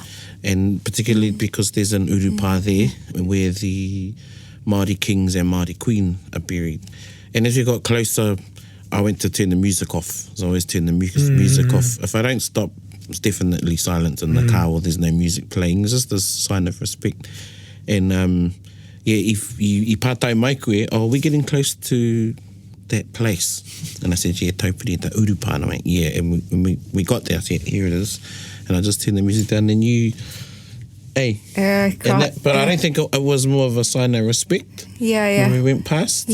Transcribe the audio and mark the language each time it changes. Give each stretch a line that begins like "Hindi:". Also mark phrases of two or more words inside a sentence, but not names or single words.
English: And particularly because there's an urupa there where the Māori kings and Māori queen are buried. And as we got closer, I went to turn the music off. So I always turn the music off. If I don't stop, it's definitely silent in the car, or there's no music playing. It's just a sign of respect. And if you
Māori: pātai mai koe,
English: oh, we're getting close to that place. And I said, yeah, Taupiri, the urupa. And I went, yeah. And when we got there, I said, here it is. And I just turned the music down, and you... Hey, but I don't think it was more of a sign of respect. Yeah. When we went past.